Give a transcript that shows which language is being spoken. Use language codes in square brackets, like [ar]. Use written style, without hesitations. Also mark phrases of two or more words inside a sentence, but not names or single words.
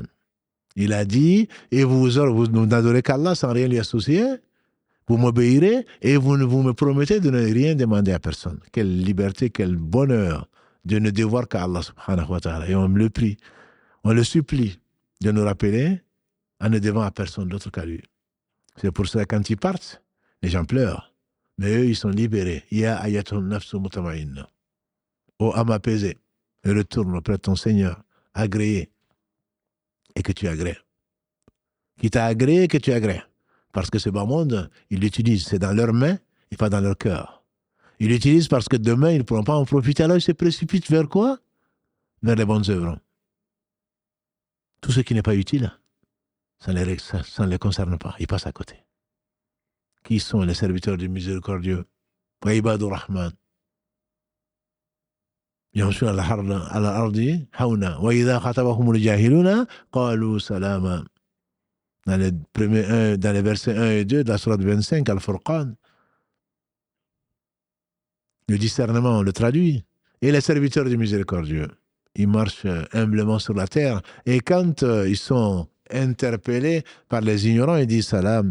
[fr] Il a dit, et vous n'adorez qu'Allah sans rien lui associer, vous m'obéirez et vous me promettez de ne rien demander à personne. Quelle liberté, quel bonheur de ne devoir qu'à Allah [ar] سبحانه وتعالى. [fr] Et on le prie, on le supplie de nous rappeler en ne devant à personne d'autre qu'à lui. C'est pour ça que quand ils partent, les gens pleurent. Mais eux, ils sont libérés. [ar] يا أيتها النفس المطمئنة. [fr] ô âme apaisée, retourne auprès de ton Seigneur, agréé, et que tu agrées. Qui t'a agréé, que tu agrées. Parce que ce bas monde, ils l'utilisent, c'est dans leurs mains et pas dans leur cœur. Ils l'utilisent parce que demain, ils ne pourront pas en profiter, alors ils se précipitent vers quoi? Vers les bonnes œuvres. Tout ce qui n'est pas utile, ça ne les concerne pas, ils passent à côté. Qui sont les serviteurs du miséricordieux? [ar] عباد الرحمن. يمشون على الأرض هونا وإذا خاطبهم الجاهلون قالوا سلاما. [fr] Dans les versets 1 et 2 de la sourate 25, Al-Furqan, le discernement, on le traduit. Et les serviteurs du miséricordieux, ils marchent humblement sur la terre. Et quand ils sont interpellés par les ignorants, ils disent salam.